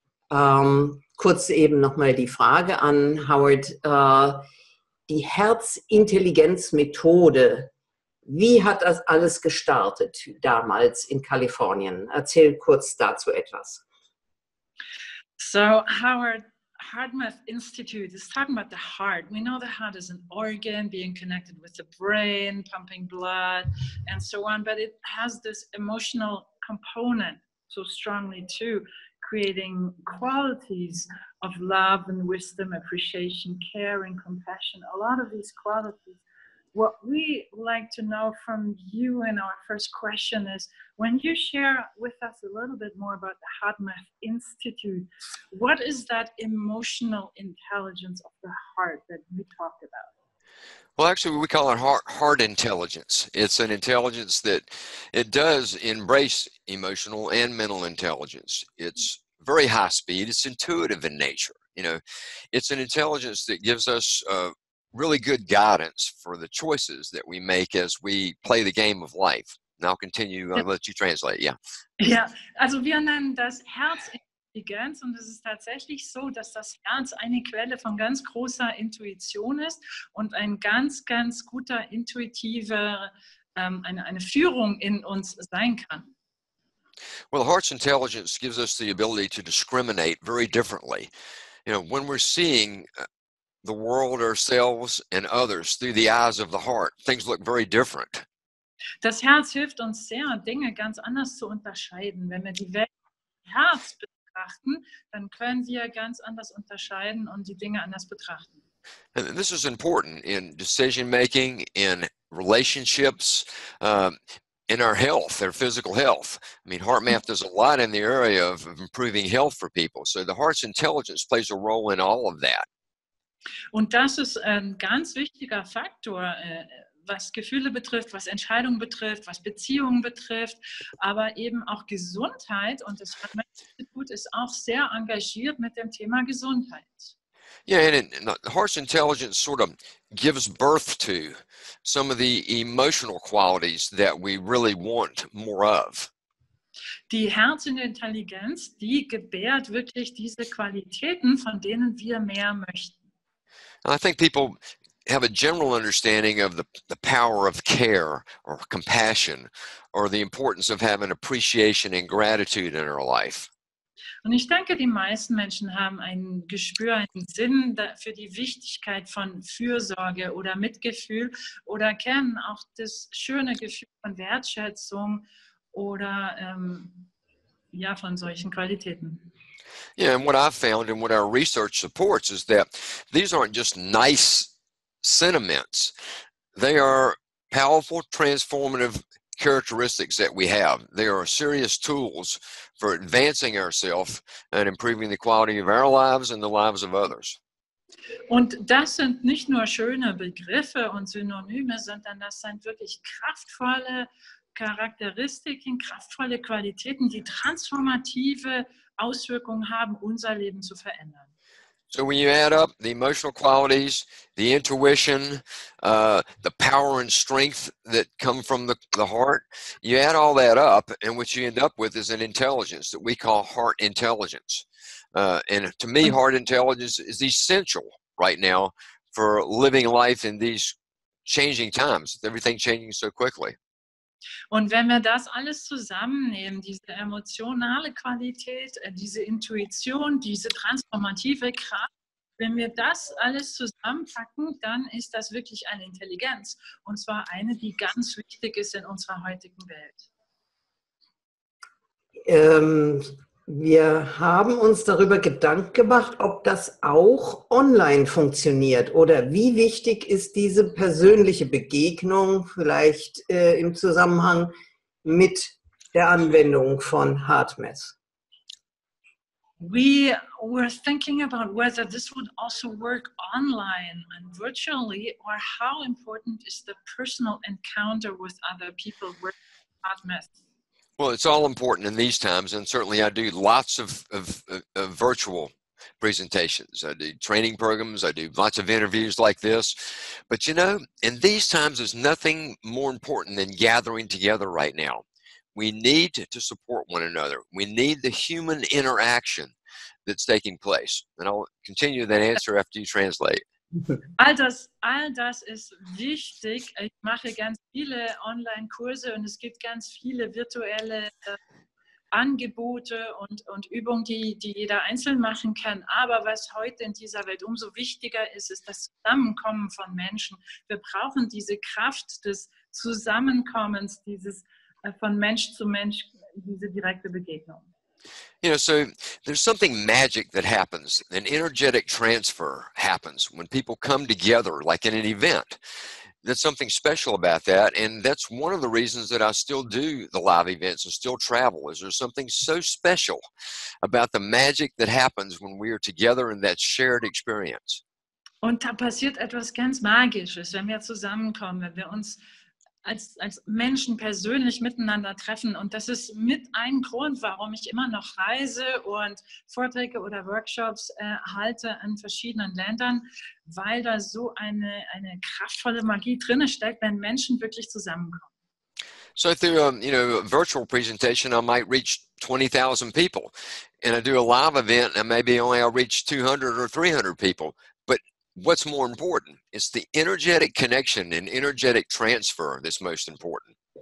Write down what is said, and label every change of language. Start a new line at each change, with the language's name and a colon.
German: Kurz eben nochmal die Frage an Howard. Die HerzIntelligenz Methode, wie hat das alles gestartet damals in Kalifornien? Erzähl kurz dazu etwas. So Howard
English: HeartMath Institute is talking about the heart. We know the heart is an organ being connected with the brain, pumping blood, and so on, but it has this emotional component so strongly too, creating qualities of love and wisdom, appreciation, care, and compassion. A lot of these qualities. What we like to know from you in our first question is, when you share with us a little bit more about the HeartMath Institute, what is that emotional intelligence of the heart that we talked about? Well, actually, we call it heart intelligence. It's an intelligence that it does embrace emotional and mental intelligence. It's very high speed. It's intuitive in nature. You know, it's an intelligence that gives us really good guidance for the choices that we make as we play the game of life. And I'll continue, I'll let you translate, yeah.
German: Ja, also wir nennen das HerzIntelligenz und es ist tatsächlich so, dass das Herz eine Quelle von ganz großer Intuition ist und ein ganz, ganz guter intuitiver, eine Führung in uns sein kann.
English: Well, the heart's intelligence gives us the ability to discriminate very differently. You know, when we're seeing the world, ourselves, and others through the eyes of the heart, things look very different.
German: Das Herz hilft uns sehr, Dinge ganz anders zu unterscheiden. Wenn wir die Welt mit Herz betrachten, dann können wir ganz anders unterscheiden und die Dinge anders betrachten.
English: And this is important in decision making, in relationships, in our health, our physical health. I mean, HeartMath does a lot in the area of improving health for people. So the heart's intelligence plays a role in all of that.
German: Und das ist ein ganz wichtiger Faktor, was Gefühle betrifft, was Entscheidungen betrifft, was Beziehungen betrifft, aber eben auch Gesundheit. Und das HeartMath-Institut ist auch sehr engagiert mit dem Thema Gesundheit.
English: Yeah, and the heart's intelligence sort of gives birth to some of the emotional qualities that we really want more of.
German: Die HerzIntelligenz, die gebärt wirklich diese Qualitäten, von denen wir mehr möchten.
English: I think people have a general understanding of the power of care or compassion or the importance of having appreciation and gratitude in our life.
German: Und ich denke, die meisten Menschen haben ein Gespür, einen Sinn für die Wichtigkeit von Fürsorge oder Mitgefühl oder kennen auch das schöne Gefühl von Wertschätzung oder ja, von solchen Qualitäten.
English: Yeah, and what I've found and what our research supports is that these aren't just nice sentiments. They are powerful, transformative characteristics that we have. They are serious tools for advancing ourselves and improving the quality of our lives and the lives of others.
German: Und das sind nicht nur schöne Begriffe und Synonyme, sondern das sind wirklich kraftvolle Charakteristiken, kraftvolle Qualitäten, die transformative Auswirkungen haben, unser Leben zu verändern.
English: So when you add up the emotional qualities, the intuition, the power and strength that come from the heart, you add all that up, and what you end up with is an intelligence that we call heart intelligence. And to me, heart intelligence is essential right now for living life in these changing times, everything changing so quickly.
German: Und wenn wir das alles zusammennehmen, diese emotionale Qualität, diese Intuition, diese transformative Kraft, wenn wir das alles zusammenpacken, dann ist das wirklich eine Intelligenz. Und zwar eine, die ganz wichtig ist in unserer heutigen Welt. Wir haben uns darüber Gedanken gemacht, ob das auch online funktioniert oder wie wichtig ist diese persönliche Begegnung vielleicht im Zusammenhang mit der Anwendung von HeartMath.
English: We were thinking about whether this would also work online and virtually, or how important is the personal encounter with other people with HeartMath. Well, it's all important in these times, and certainly I do lots of virtual presentations. I do training programs. I do lots of interviews like this. But, you know, in these times, there's nothing more important than gathering together right now. We need to support one another. We need the human interaction that's taking place. And I'll continue that answer after you translate.
German: All das ist wichtig. Ich mache ganz viele Online-Kurse und es gibt ganz viele virtuelle Angebote und Übungen, die jeder einzeln machen kann. Aber was heute in dieser Welt umso wichtiger ist, ist das Zusammenkommen von Menschen. Wir brauchen diese Kraft des Zusammenkommens, dieses von Mensch zu Mensch, diese direkte Begegnung.
English: You know, so there's something magic that happens. An energetic transfer happens when people come together, like in an event. There's something special about that, and that's one of the reasons that I still do the live events and still travel, is there's something so special about the magic that happens when we are together in that shared experience.
German: Und da passiert etwas ganz Magisches, wenn wir zusammenkommen, wenn wir uns als Menschen persönlich miteinander treffen. Und das ist mit ein Grund, warum ich immer noch reise und Vorträge oder Workshops halte in verschiedenen Ländern, weil da so eine kraftvolle Magie drin steckt, wenn Menschen wirklich zusammenkommen.
English: So through a virtual presentation, I might reach 20,000 people, and I do a live event, and maybe only I'll reach 200 or 300 people. But what's more important? It's the energetic connection and energetic transfer that's most important.